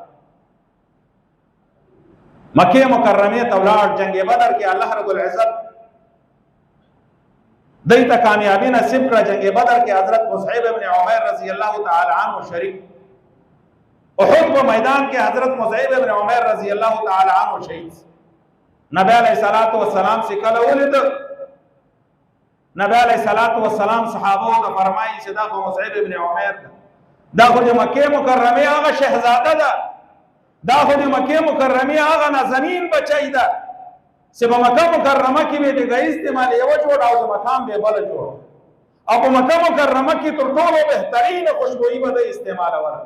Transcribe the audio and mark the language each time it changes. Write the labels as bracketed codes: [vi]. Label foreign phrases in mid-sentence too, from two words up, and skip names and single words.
[ps] مکه مکرمه ته ولاړ. جنگ بدر کې الله رب العزت دایته کامیابی نصیب کړه. جنگ بدر کې حضرت مصعب ابن عمیر [ar] رضی الله تعالی عنہ [ps] شریک. احد په میدان کې حضرت مصعب ابن عمیر [ar] رضی الله تعالی عنہ [ps] شهید. نبی [ar] علیہ الصلوۃ والسلام [ps] سے کله ولید نبی [ar] علیہ الصلوۃ والسلام [ps] صحابه ته فرمایي چې دا خو مصعب ابن عمیر دا خو د مکه مکرمه هغه شهزاده ده. دا خو د مکه مکرمه هغه نازنین بچی ده چې په مکه مکرمه کې به د استعمال یو جوړ او د مقام به بل جوړ او په مکه مکرمه کې تر ټولو بهترین خوشبوئی به د استعمال وره.